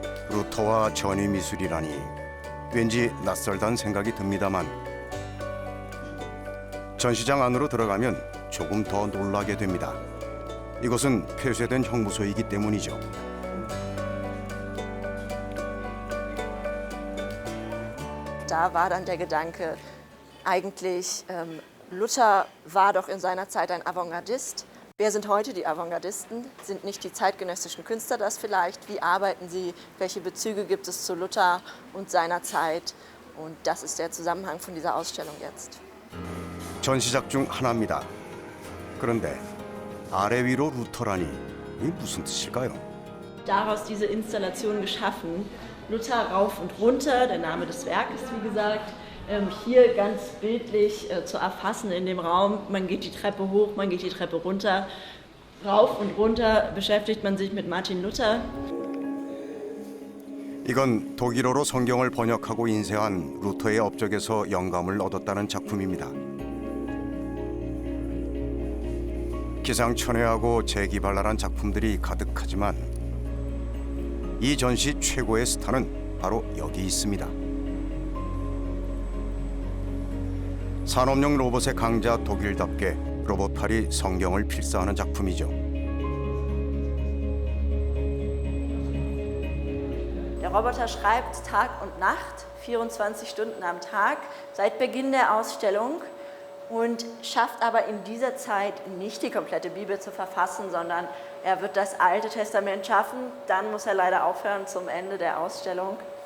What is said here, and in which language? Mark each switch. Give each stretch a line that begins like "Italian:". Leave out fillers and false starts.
Korean: 루터와 전위미술이라니 왠지 낯설다는 생각이 듭니다만 전시장 안으로 들어가면 조금 더 놀라게 됩니다. 이것은 폐쇄된 형무소이기 때문이죠.
German: Da war dann der Gedanke, eigentlich Luther war doch in seiner Zeit ein Avantgardist. Wer sind heute die Avantgardisten? Sind nicht die zeitgenössischen Künstler das vielleicht? Wie arbeiten sie? Welche Bezüge gibt es zu Luther und seiner Zeit? Und das ist der Zusammenhang von dieser Ausstellung jetzt.
Korean: 전시작 중 하나입니다. 그런데 아래 위로 루터라니 이게 무슨 뜻일까요?
German: Daraus diese Installation geschaffen. Luther rauf und runter, der Name des Werkes, wie gesagt. Hier ganz bildlich zu erfassen in dem Raum. Man geht die Treppe hoch, man geht die Treppe runter. Rauf und runter beschäftigt man sich mit Martin Luther.
Korean: 이건 독일어로 성경을 번역하고 인쇄한 루터의 업적에서 영감을 얻었다는 작품입니다. 기상천외하고 재기발랄한 작품들이 가득하지만 이 전시 최고의 스타는 바로 여기 있습니다. 산업용 로봇의 강자 독일답게 로봇팔이 성경을 필사하는 작품이죠.
German: Der Roboter schreibt Tag und Nacht, 24 Stunden am Tag, seit Beginn der Ausstellung und schafft aber in dieser Zeit nicht die komplette Bibel zu verfassen, sondern er wird das Alte Testament schaffen, dann muss er leider aufhören zum Ende der Ausstellung.